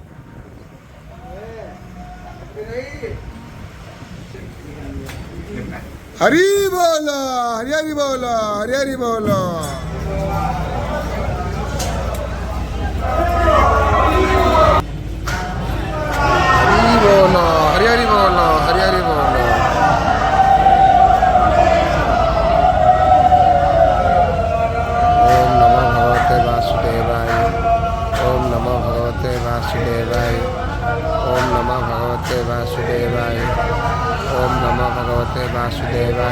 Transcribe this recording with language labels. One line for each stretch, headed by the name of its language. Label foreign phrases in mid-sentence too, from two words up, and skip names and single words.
Bangla: হরি বল, হরি হরি বল, হরি হরি বল। হরি বল, হরি হরি বল, হরি হরি বল।
Sanskrit: ओम नमो भगवते वासुदेवाय। ओम नमो भगवते वासुदेवाय। ओम नमो भगवते वासुदेवाय। ओम नमो भगवते वासुदेवाय।